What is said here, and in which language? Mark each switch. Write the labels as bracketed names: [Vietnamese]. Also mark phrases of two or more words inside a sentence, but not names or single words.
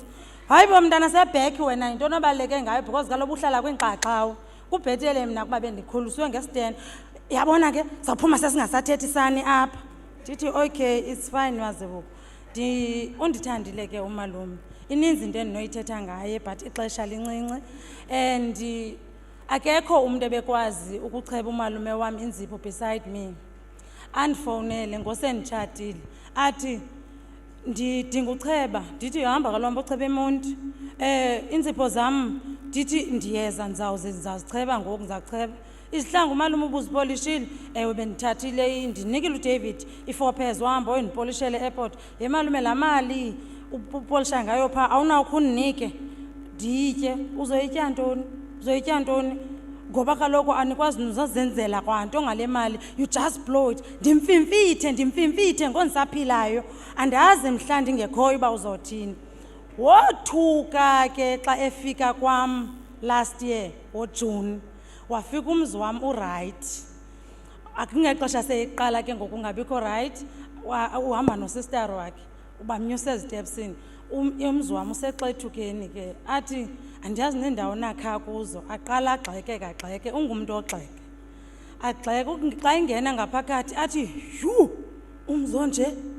[Xhosa] Hayi bo mntana sebheki wena yinto onobaluleke ngayo because kaloku uhlala kwingxaxawo. Kubhetele mna kuba bendikhuliswe ngestand. Yabona ke sawuphuma sesingasathethisani apha. Ndithi [English] okay it's fine [Xhosa] Mazibuko. Undithandile ke umalume. Ininzi into endinoyithetha ngaye but ixesha lincinci and akekho umuntu ebekwazi ukucheba umalume wami inzipho [English] beside me. [Xhosa] Andifowunele ngosenditshatile athi ndidinga ucheba. Ndithi uhamba kalomba ucheba eMonti. Inzipho zam ndithi ndiyeza ndizawuzicheba ngoku ndizakucheba. Izihlangu umalume ubuzipolishile. Ewe bendithathile ndinikile uDavid i4 pairs wahamba uyindipolishele e-airport. Ye malume la mali upolisha ngayo pha awunawukho undinike. Nditye uzoyitya ntoni? Ngoba kaloku anikwazi nozenzela kwanto ngale mali. [English] You just blow it. [Xhosa] Ndimfimfithe ngongisaphilayo. Andazi mhla ndingekhoyo uba uzothini. Wothuka ke xa efika kwam [English] last year [Xhosa] ngoJune. Wafika umzi wam uright. akungexesha seyiqala ke ngokungabikho right uhamba nosister wakhe ubamnyusa ezitepsini umzi wam usexethukeni ke athi andiyazi nendawo nakha kuzo aqala agxeke ungumntu ogxeke agxeke xa ingena ngaphakathi athi yu umzonje